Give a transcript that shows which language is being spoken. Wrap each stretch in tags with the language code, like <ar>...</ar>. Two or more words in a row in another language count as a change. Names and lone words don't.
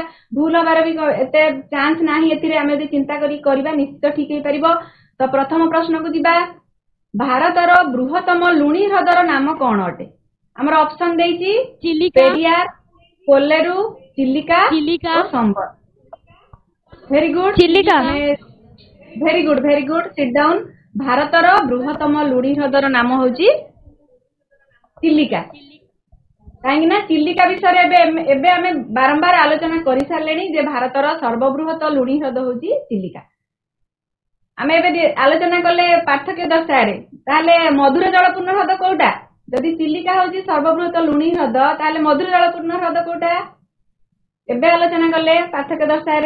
<or>ଭୁଲ ହେବାର ବି ଏତେ ଚାନ୍ସ ନାହିଁ। ଏଥିରେ ଆମେ ଯଦି ଚିନ୍ତା କରି କରିବା ନିଶ୍ଚିତ ଠିକ ହେଇ ପାରିବ। ତ ପ୍ରଥମ ପ୍ରଶ୍ନକୁ ଯିବା ଭାରତର ବୃହତ୍ତମ ଲୁଣି ହ୍ରଦର ନାମ କଣ ଅଟେ। ଆମର ଅପସନ ଦେଇଛି चिलिका, ପେରିୟାର, କୋଲ୍ଲେରୁ, ଚିଲିକା ଓ ସମ୍ବର।</or> <en>very good</en> <or>चिलिका।</or> <en>very good very good sit down.</en> <or>ଭାରତର ବୃହତ୍ତମ ଲୁଣି ହ୍ରଦର ନାମ ହେଉଛି ଚିଲିକା। କାହିଁକି ନା ଚିଲିକା ବିଷୟ ଏବେ ଆମେ ବାରମ୍ବାର ଆଲୋଚନା କରି ସାରିଲେଣି ଯେ ଭାରତର ସର୍ବବୃହତ ଲୁଣି ହ୍ରଦ ହେଉଛି ଚିଲିକା। ଆମେ ଏବେ ଆଲୋଚନା କଲେ ପାର୍ଥକ୍ୟ ଦର୍ଶାରେ ତାହେଲେ ମଧୁର ଜଳପୂର୍ଣ୍ଣ ହ୍ରଦ କେଉଁଟା ଯଦି ଚିଲିକା ହେଉଛି ସର୍ବବୃହତ ଲୁଣି ହ୍ରଦ ତାହେଲେ ମଧୁର ଜଳପୂର୍ଣ୍ଣ ହ୍ରଦ କେଉଁଟା ଏବେ ଆଲୋଚନା କଲେ ପାର୍ଥକ୍ୟ ଦର୍ଶାରେ</or>